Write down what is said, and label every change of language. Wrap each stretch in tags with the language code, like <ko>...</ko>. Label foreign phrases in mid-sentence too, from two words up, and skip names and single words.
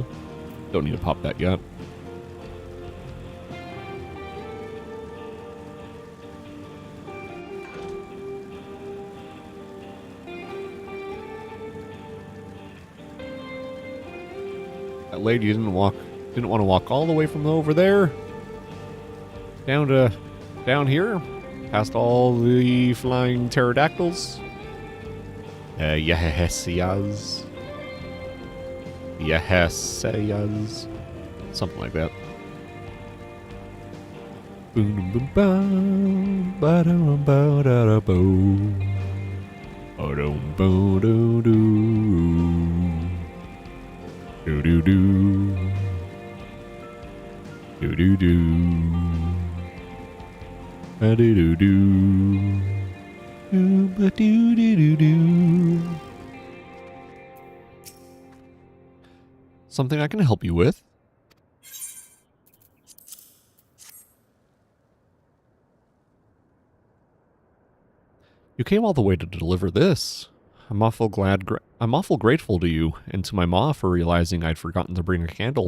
<en>Don't need to pop that yet. That lady didn't want to walk all the way from over there down here, past all the flying pterodactyls. Yes, something like that. Boom boom bam, ba dum ba da da bo, oh dum bo do do. Do do do. Do do do. Ba do do do. Do ba do do do do. Something I can help you with? You came all the way to deliver this. I'm awful grateful to you and to my ma for realizing I'd forgotten to bring a candle.</en>